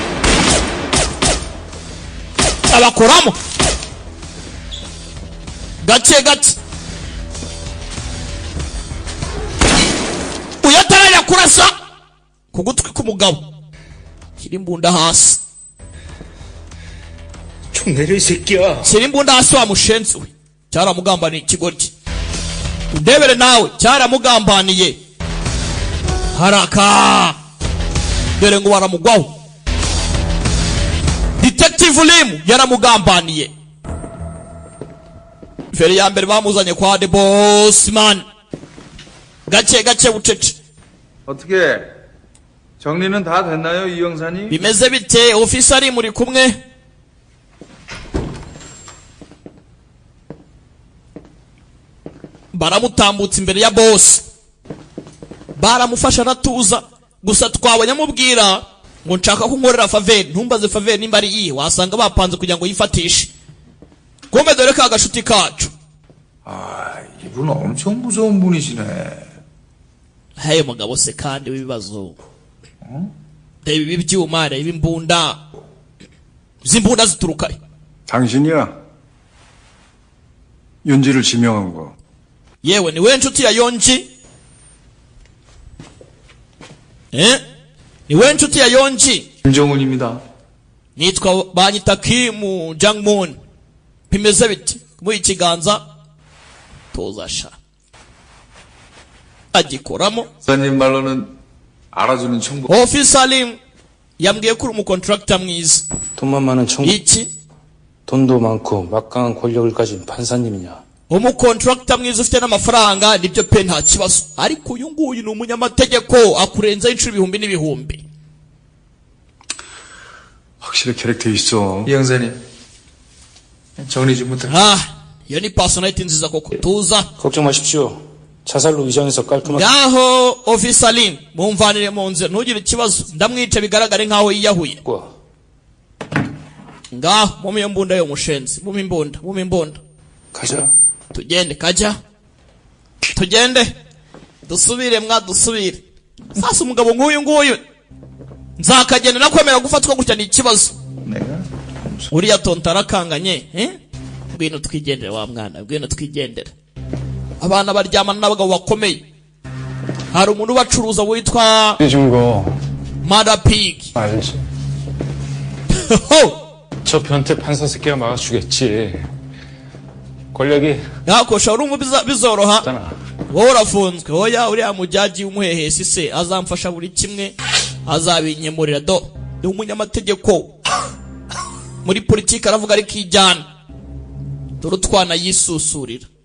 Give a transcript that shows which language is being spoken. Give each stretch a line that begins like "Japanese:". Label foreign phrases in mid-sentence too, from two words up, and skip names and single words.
Kinyarwanda: abakoramo gake gake uyatarajya kurasa ku gutwi k'umugabo shyira imbunda hasi.
Korean: 총 내려 이 새끼야.
Kinyarwanda: shyira imbunda hasi wa mushenzi we cyaramugambaniye ikigoryi. ndebere nawe cyaramugambaniye. haraka dore ngo baramugwaho. Detective Lim yaramugambaniye. feri ya mbere bamuzanye kwa The Boss Man. gake gake bucece.
Korean: 어떻게 정리는 다 됐나요, 이 형사님?
Kinyarwanda: bimeze bite ofisari muri kumwe? baramutambutse imbere ya boss baramufasha aratuza. gusa twabonye amubwira ngo nshaka ko nkorera faveri. ntumbaze faveri nimba ari iye wasanga bapanze kugira ngo yifatishe. kumbe dore ka gashuti kacu.
Korean: 이분 엄청 무서운 분이시네.
Kinyarwanda: hey mugabo se kandi w'ibibazo. reba ibi byuma reba imbunda. izi mbunda zituruka he?
Korean: 당신이야. 윤지를 지명한 거.
Kinyarwanda: yewe ni we nshuti ya Yonji? ni we nshuti ya Yonji?
Korean: 김정훈입니다.
Kinyarwanda: nitwa banyita Kim Jangmun. bimeze biti mu ikiganza tozasha agikoramo.
Korean: 사님 말로는 알아주는 청부.
Kinyarwanda: Officer Lim yambwiye ko uri umucontractor mwiza.
Korean: 돈만 많은 청
Kinyarwanda: iki
Korean: 돈도 많고 막강한 권력을 가진 판사님이냐.
Kinyarwanda: umukontrakta mwiza ufite n'amafaranga nibyo pe nta kibazo, ariko uyu nguyu ni umunyamategeko akurenza inshuro ibihumbi n'ibihumbi.
Korean: 확실히 캐릭터 있어. 이 형사님 정리 좀 부탁.
Kinyarwanda: iyo ni personality nziza koko. tuza
Korean: 걱정 마십시오. 자살로 위장해서 깔끔하게.
Kinyarwanda: ngaho ofisalin mumvanire mu nzira ntugire ikibazo, ndamwica bigaragare nkaho yiyahuye. ngaho mumiyo mbunda yo mushenzi, mumimbunda
Korean: 가자.
Kinyarwanda: tugende kajya tugende dusubire dusubire. sasa umugabo nk'uyu nguyu nzakagenda nakwemera gufatwa gutya ni ikibazo. uriya tontara kanganye ngwino twigendere wa mwana, ngwino twigendere. abana baryamana n'abagabo bakomeye. hari umuntu bacuruza witwa Mother Pig.
Korean: 알지. 저 변태 판사 새끼가 막아주겠지. 권력이
Kinyarwanda: yakosha urumva bizoroha. wowe urafunzwe. oya uriya mujaji w'umuhehesi se azamfasha buri kimwe, azabinyemurira. ni umunyamategeko muri politiki, aravuga ariko ijyana dore utwana yisusurira.